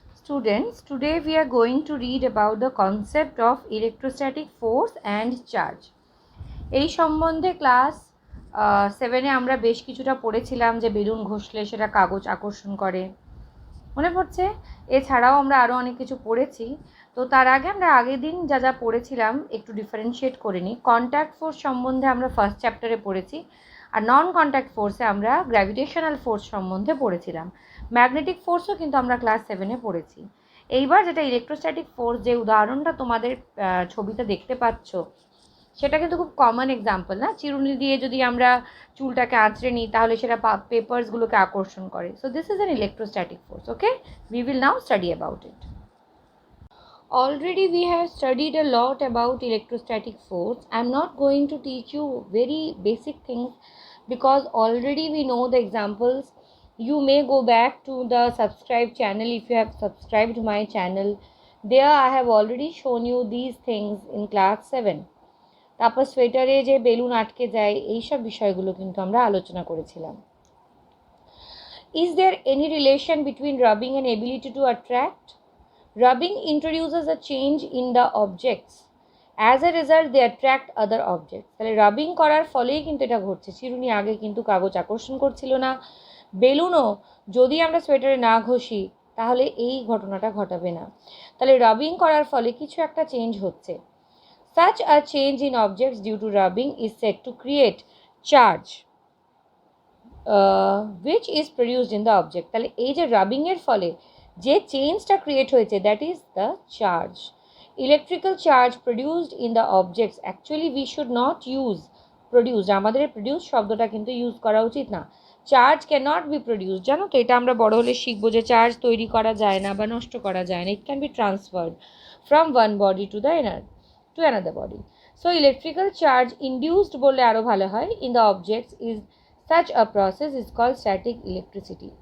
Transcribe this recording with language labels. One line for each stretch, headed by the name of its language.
English: Students, today we are going to read about the concept of electrostatic force and charge.
Bangla: এই সম্বন্ধে class 7-এ আমরা বেশ কিছুটা পড়েছিলাম যে বেলুন ঘষলে সেটা কাগজ আকর্ষণ করে, মনে পড়ছে? এছাড়াও আমরা আরও অনেক কিছু পড়েছি। তো তার আগে আমরা আগের দিন যা যা পড়েছিলাম একটু ডিফারেন্সিয়েট করে নিই। কন্ট্যাক্ট ফোর্স সম্বন্ধে আমরা ফার্স্ট চ্যাপ্টারে পড়েছি, আর নন কন্ট্যাক্ট ফোর্সে আমরা গ্র্যাভিটেশনাল ফোর্স সম্বন্ধে পড়েছিলাম। ম্যাগনেটিক ফোর্সও কিন্তু আমরা ক্লাস 7-এ পড়েছি। এইবার যেটা ইলেকট্রোস্ট্যাটিক ফোর্স, যে উদাহরণটা তোমাদের ছবিতে দেখতে পাচ্ছ, সেটা কিন্তু খুব কমন এক্সাম্পল না? চিরুনি দিয়ে যদি আমরা চুলটাকে আঁচড়ে নিই তাহলে সেটা পেপারসগুলোকে আকর্ষণ করে।
English: So this is an electrostatic force. Okay, we will now study about it. Already we have studied a lot about electrostatic force. I'm not going to teach you very basic things because already we know the examples. You may go back to the subscribe channel if you have subscribed to my channel. There I have already shown you these things in class 7.
Bangla: তারপর সোয়েটারে যে balloon আটকে যায় এইসব বিষয়গুলো কিন্তু আমরা আলোচনা করেছিলাম।
English: Is there any relation between rubbing and ability to attract? Rubbing introduces a change in the objects. As a result, they attract other objects.
Bangla: তাহলে রাবিং করার ফলেই কিন্তু এটা ঘটছে। চিরুনি আগে কিন্তু কাগজ আকর্ষণ করছিল না, বেলুনও যদি আমরা সোয়েটারে না ঘষি তাহলে এই ঘটনাটা ঘটাবে না। তাহলে রাবিং করার ফলে কিছু একটা চেঞ্জ হচ্ছে।
English: Such a change in objects due to rubbing is said to create charge, which is produced in the object.
Bangla: তাহলে এই যে রাবিং এর ফলে যে চেঞ্জটা ক্রিয়েট হয়েছে,
English: That is the charge. Electrical charge produced in the objects, actually we should not use produced,
Bangla: আমাদের produce শব্দটা কিন্তু ইউজ করা উচিত না।
English: charge can not be produced,
Bangla: জানো তো? এটা আমরা বড় হলে শিখবো যে চার্জ তৈরি করা যায় না বা নষ্ট করা যায় না।
English: It can be transferred from one body to the to another body. So electrical charge induced
Bangla: বললে আরো ভালো হয়
English: in the objects is such a process is called static electricity.